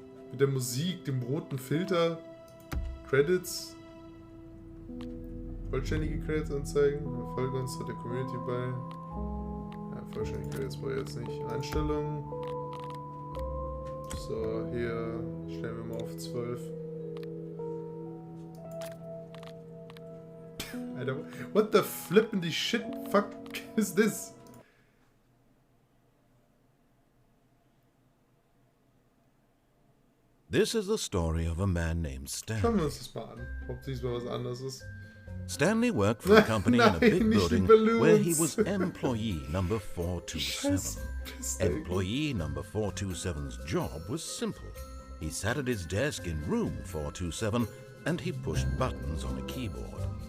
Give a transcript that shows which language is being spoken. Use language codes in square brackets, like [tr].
[de] Mit der Musik, dem roten Filter. Credits. Vollständige Credits anzeigen. Folge uns hat der Community bei. Ja, vollständige Credits brauche ich jetzt nicht. Einstellungen. So, hier stellen wir mal auf 12. [en] Alter, what the flippin' shit fuck is this? This is the story of a man named Stanley. [de] Schauen wir uns das mal an, ob diesmal was anderes ist. [en] Stanley worked for a company in a big building where he was employee number 427. Employee number 427's job was simple. He sat at his desk in room 427 and he pushed buttons on a keyboard.